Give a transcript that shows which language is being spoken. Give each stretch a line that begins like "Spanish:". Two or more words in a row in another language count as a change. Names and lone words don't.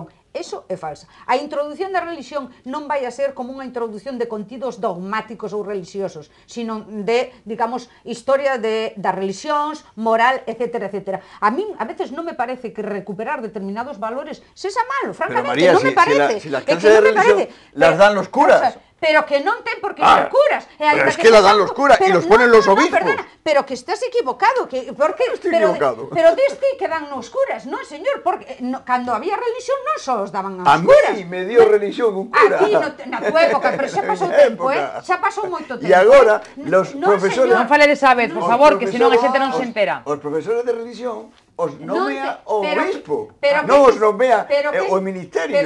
Galician: Eso é falsa. A introducción da religión non vai a ser como unha introducción de contidos dogmáticos ou religiosos, sino de, digamos, historia das religións, moral, etcétera, etcétera. A min, a veces, non me parece que recuperar determinados valores sexa malo, francamente, non me parece.
Spanish: Si las clases de religión las dan los curas.
Galician: Pero que non ten por que ser curas.
Spanish: Pero es que la dan los curas e los ponen los obispos.
Galician: Pero que estás equivocado. Pero dis ti que dan nos curas, non, señor? Porque cando había religión non só os daban aos curas.
Spanish: A mí me dio religión un cura.
Galician: A ti, na tua época, pero xa pasou tempo, xa pasou moito tempo. E agora,
Spanish: los profesores...
Galician: Non fale desa vez, por favor, que senón a xente non se entera. Os profesores de religión os nomea o obispo, non os nomea o ministerio.